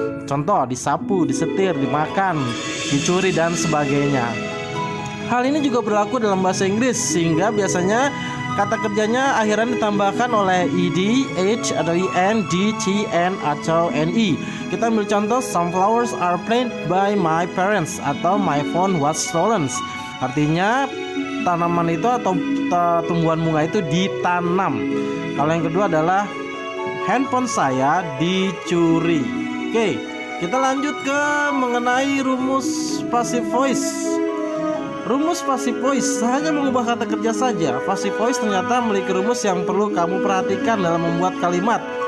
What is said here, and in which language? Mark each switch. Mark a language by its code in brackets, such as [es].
[id] Contoh, disapu, disetir, dimakan, dicuri dan sebagainya. Hal ini juga berlaku dalam bahasa Inggris sehingga biasanya kata kerjanya akhiran ditambahkan oleh ed, h atau en, d, t, n atau ni. Kita ambil contoh, [en] some flowers are planted by my parents atau my phone was stolen. [id] Artinya tanaman itu atau tumbuhan bunga itu ditanam. Kalau yang kedua adalah handphone saya dicuri. Oke, kita lanjut ke mengenai rumus passive voice. Rumus passive voice hanya mengubah kata kerja saja. Passive voice ternyata memiliki rumus yang perlu kamu perhatikan dalam membuat kalimat.